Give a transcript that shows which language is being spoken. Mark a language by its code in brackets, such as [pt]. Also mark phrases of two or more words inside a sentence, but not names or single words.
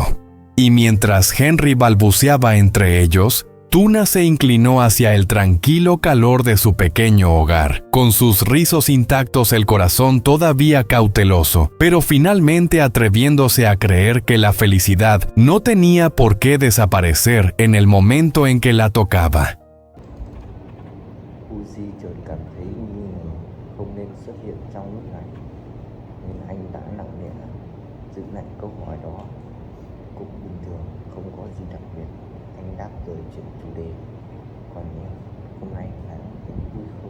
[es] Y mientras Henry balbuceaba entre ellos, Tuna se inclinó hacia el tranquilo calor de su pequeño hogar, con sus rizos intactos, el corazón todavía cauteloso, pero finalmente atreviéndose a creer que la felicidad no tenía por qué desaparecer en el momento en que la tocaba. [vi] Uzi chợt cảm thấy nghi ngờ không nên xuất hiện trong lúc này, nên anh đã nặng nề giữ lại câu hỏi đó. Cũng bình thường, không có gì đặc biệt, anh đáp rồi chuyển chủ đề. Còn em, hôm nay anh thấy vui không?